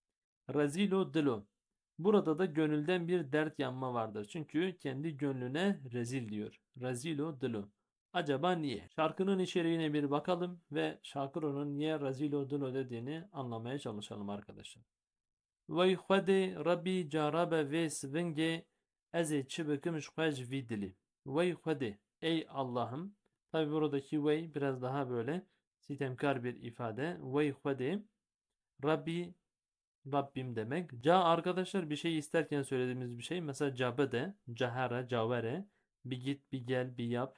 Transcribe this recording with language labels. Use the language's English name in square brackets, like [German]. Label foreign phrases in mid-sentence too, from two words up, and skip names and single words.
[Kurdish] Razilo dilo. [Turkish] Burada da gönülden bir dert yanma vardır. Çünkü kendi gönlüne rezil diyor. [Kurdish] Razilo dilo. [Turkish] Acaba niye? Şarkının içeriğine bir bakalım ve Şakiro'nun niye [Kurdish] Razilo dilo [Turkish] dediğini anlamaya çalışalım arkadaşlar. [Kurdish] Vay xwedê Rabbi carabe ve svingê ez ê çi bikim ji xwe ji vî dilê. Vay xwedê, [Turkish] ey Allah'ım. Tabi buradaki vey biraz daha böyle sitemkar bir ifade. [Kurdish] Vay xwedê [Turkish] Rabbi, Rabbim demek. Ca arkadaşlar bir şey isterken söylediğimiz bir şey. Mesela cabe de, cahara, cavere. Bir git, bir gel, bir yap.